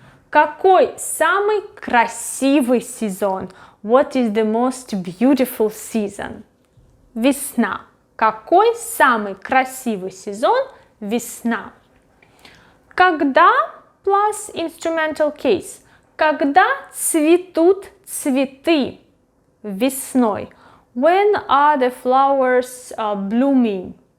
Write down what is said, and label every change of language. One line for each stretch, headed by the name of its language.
Russian: Какой самый красивый сезон?
English: What is the most beautiful season?
Russian: Весна. Какой самый красивый сезон?
English: Весна. Когда plus instrumental case.
Russian: Когда цветут цветы весной?
English: When are the flowers blooming?